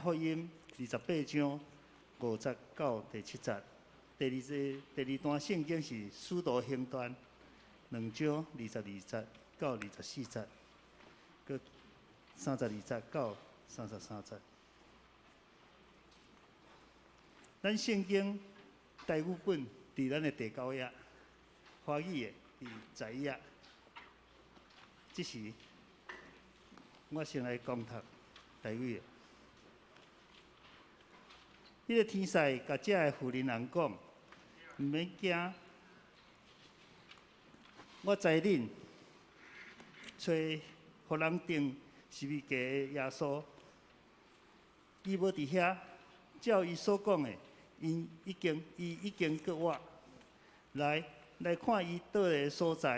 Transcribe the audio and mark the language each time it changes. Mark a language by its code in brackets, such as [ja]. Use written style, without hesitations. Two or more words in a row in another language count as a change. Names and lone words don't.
[nan] 福音28章50到第7节，第二段圣经是使徒行传2章22节到24节，佮32节到33节。咱圣经台语本伫咱的第9页，华语的第10页。这时，我先来讲读台语的。迄个天使甲遮的妇人人讲，毋免惊，我知恁找互人定十字架的耶稣，伊无伫遐，照伊所讲的，伊已经搁活，来看伊倒个所在。